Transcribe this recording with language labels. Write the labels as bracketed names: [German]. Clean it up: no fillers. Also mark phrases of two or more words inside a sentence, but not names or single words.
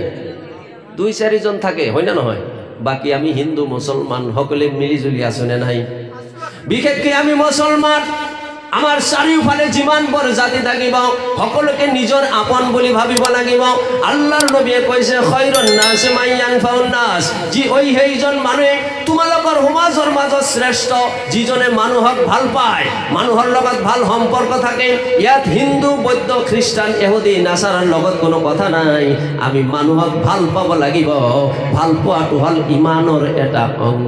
[Assamese] 2-4 জন থাকে, হয় না নহয়? বাকী আমি হিন্দু মুছলমান সকলে মিলিজুলি আছো নে নাই? বিশেষকৈ আমি মুছলমান, আমাৰ চাৰিওফালে যিমান বৰ জাতি থাকিব সকলোকে নিজৰ আপন বুলি ভাবিব লাগিব। আল্লাহৰ নবীয়ে কৈছে [Arabic] خير الناس من ينفع الناس, [Assamese] যি সেইজন মানুহে তোমালোকৰ সমাজৰ মাজত শ্ৰেষ্ঠ, যিজনে মানুহক ভাল পায়, মানুহৰ লগত ভাল সম্পৰ্ক থাকে। ইয়াত হিন্দু, বৌদ্ধ, খ্ৰীষ্টান, ইহুদী, নাছাৰাৰ লগত কোনো কথা নাই। আমি মানুহক ভাল পাব লাগিব। ভাল পোৱাটো হ'ল ইমানৰ এটা অংগ।